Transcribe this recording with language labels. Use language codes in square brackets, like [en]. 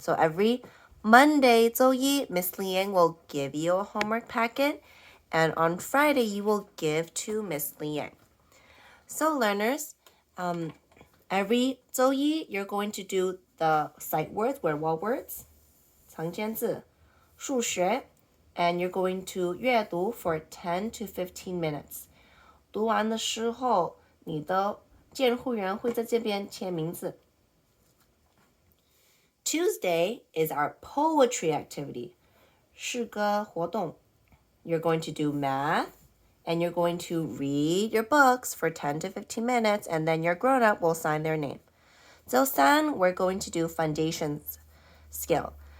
[en] So every Monday, [zh] 周一, [en] Miss Liang will give you a homework packet, and on Friday you will give to Miss Liang. So learners, every [zh] 周一 [en] you're going to do the sight words, word wall words, [zh] 常见字, 数学, [en] and you're going to [zh] 阅读 [en] for 10 to 15 minutes. [zh] 读完的时候，你的监护员会在这边签名字。 [en] Tuesday is our poetry activity. [zh] 诗歌活动。 [en] You're going to do math, and you're going to read your books for 10 to 15 minutes, and then your grown-up will sign their name. [zh] 周三, [en] we're going to do foundations skill.